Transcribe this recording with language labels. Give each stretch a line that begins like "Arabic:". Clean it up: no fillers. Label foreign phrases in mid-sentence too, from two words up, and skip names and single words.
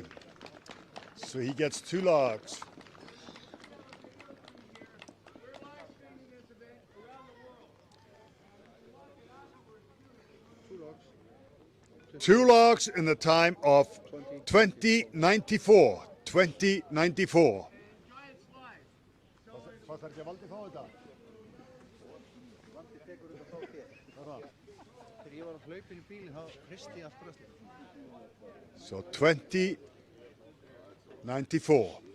English: So he gets 2 logs. Two logs in the time of 2094. 2094.
Icelandic: Þegar ég var að hlaupa inn í bílinn, þá hristi ég allt bröstið.
English: So 2094.